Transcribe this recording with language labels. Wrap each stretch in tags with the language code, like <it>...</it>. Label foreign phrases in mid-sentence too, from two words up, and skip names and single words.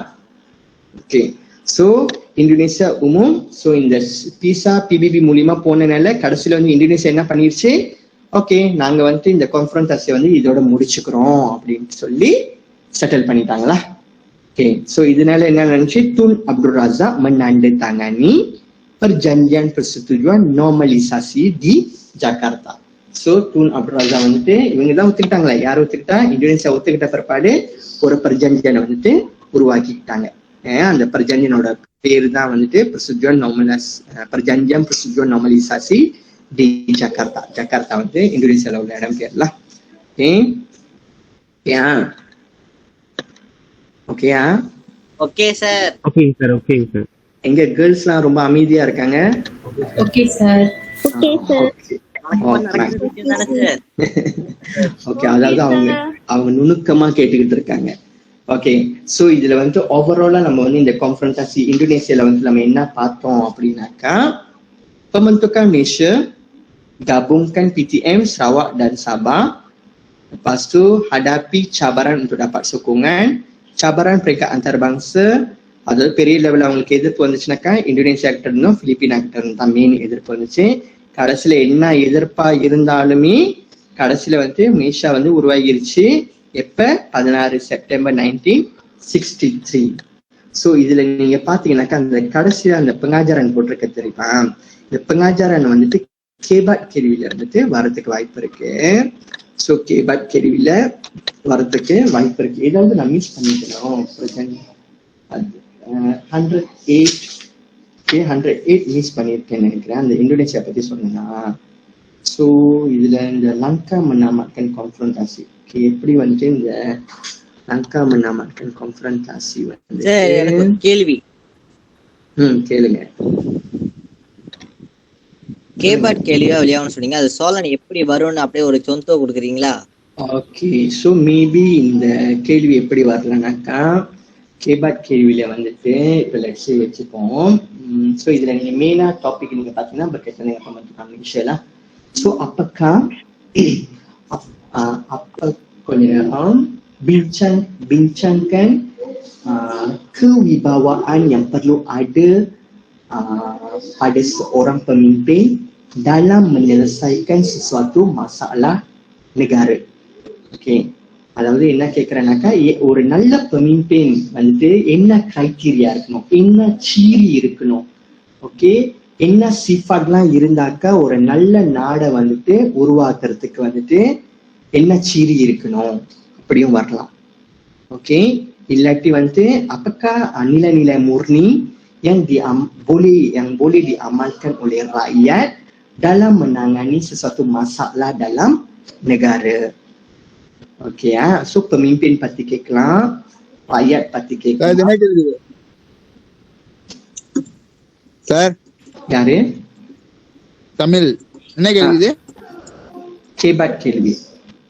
<en>Okay, so</en> <ta>இந்தோனேசியா சோ இந்த பீஸா பிபிபி மூலியமா போனனால கடைசியில வந்து இந்தோனேசியா என்ன பண்ணிருச்சு, ஓகே நாங்க வந்துட்டு இந்த கான்ஃபரன்ஸ் வந்து இதோட முடிச்சுக்கிறோம் அப்படின்னு சொல்லி செட்டில் பண்ணிட்டாங்களா?</ta> <en>Okay, so</en> <ta>இதனால என்ன நடந்துச்சு,</ta> <ms>Tun Abdul Razak menandatangani perjanjian persetujuan normalisasi di Jakarta.</ms> <ta>So Tun Abdul Razak வந்துட்டு இவங்க தான் ஒத்துக்கிட்டாங்களா? யார் ஒத்துக்கிட்டா? இந்தோனேசியா ஒத்துக்கிட்ட பிற்பாடு ஒரு perjanjian வந்துட்டு உருவாக்கிட்டாங்க. அந்த perjanjianோட பேரு தான் வந்துட்டு</ta> <ms>perjanjian persetujuan normalisasi di Jakarta.</ms> <ta>ஜகார்த்தா வந்து இந்தோனேசியால உள்ள இடம் பேர்ல. ஓகே, ஓகேயா?</ta> <en>Okay sir. Okay sir. Okay sir.</en> <ta>எங்க கேர்ள்ஸ்லாம் ரொம்ப அமைதியா இருக்காங்க.</ta> <en>Okay sir. Okay sir.</en> <ta>ஓகே, அதாவது அவங்க நுணுக்கமா கேட்டுக்கிட்டு இருக்காங்க.</ta> <en>Okay, so</en> <ta>இதுல வந்து ஓவராலா நம்ம வந்து இந்த கான்ஃபரன்ஸ் இந்தோனேசியால வந்து நம்ம என்ன பார்த்தோம் அப்படின்னாக்கா,</ta> <ms>pembentukan Malaysia gabungkan PTM Sarawak dan Sabah, lepas tu hadapi cabaran untuk dapat sokongan, cabaran peringkat antarabangsa.</ms> <ta>அதாவது பெரிய லெவலில் அவங்களுக்கு எதிர்ப்பு வந்துச்சுனாக்கா இந்தோனேசியா கிட்ட இருந்தும் பிலிப்பினா கிட்ட இருந்தும் தான் மெயின் எதிர்ப்பு வந்துச்சு. கடைசியில என்ன எதிர்ப்பா இருந்தாலுமே கடைசியில வந்து மலேசியா வந்து உருவாகிருச்சு. எப்ப? 16 செப்டம்பர் 1963. சோ இதுல நீங்க பாத்தீங்கன்னாக்கா அந்த கடைசியில அந்த pengajaran போட்டிருக்க தெரியுமா, இந்த pengajaran வந்துட்டு கேபாட் கேள்வியில இருந்துட்டு வரதுக்கு வாய்ப்பு இருக்கு. சோ கேபாட் கேள்வியில வரதுக்கு வாய்ப்பு இருக்கு. ஏதாவது நான் மிஸ் பண்ணிக்கணும். 108 மிஸ் பண்ணிருக்கேன்னு நினைக்கிறேன். அந்த இந்தோனேசியா பத்தி சொன்னா. சோ இதுல இந்த லங்கா</ta> <ms>menamatkan konfrontasi</ms> <ta>எப்படி வந்துட்டு இந்த லங்கா</ta> <ms>menamatkan konfrontasi</ms> <ta>வந்து எனக்கு ஒரு கேள்வி. கேளுங்க. கேபாட் கேள்வியா வெளியாகணும்னு சொன்னீங்க, அது சோழன் எப்படி வரும்னு அப்படியே ஒரு சொந்தம் கொடுக்குறீங்களா?</ta> <en>Okay, so maybe</en> <ta>இந்த கேள்வி எப்படி வரலனாக்கா கேபாட் கேள்வியில வந்துட்டு இப்போ லட்சியம் வச்சுப்போம். ஸோ இதுல நீங்க மெயினா டாபிக் நீங்க பாத்தீங்கன்னா</ta> <ms>berkaitan dengan pembentukan Malaysia lah. ஸோ apakah apa</ms> <ta>கொஞ்ச நேரம்</ta> <ms>bincangkan kewibawaan yang perlu ada pada seorang pemimpin dalam menyelesaikan sesuatu masalah negara. ஓகே, அதாவது என்ன கேட்கிறேன்னாக்கா ஒரு நல்ல பெமிம்பெயின் வந்துட்டு என்ன கிரைட்டீரியா இருக்கணும், என்ன சீரி இருக்கணும், ஓகே, என்ன சிஃபாட்லாம் இருந்தாக்கா ஒரு நல்ல நாடை வந்துட்டு உருவாக்குறதுக்கு வந்துட்டு என்ன சீரி இருக்கணும் அப்படியும் வரலாம்.</ms> <ta>ஓகே, இல்லாட்டி வந்துட்டு</ta> <ms>apakah nilai-nilai murni yang boleh diamalkan oleh rakyat dalam menangani sesuatu masalah dalam negara.</ms> <ta>ஓகே, சோ pemimpin பத்தி கேட்கலாம், rakyat பத்தி கேட்கலாம். சார் யாரு? தமிழ் என்ன கேள்வி? கேபாட் கேள்வி.</ta>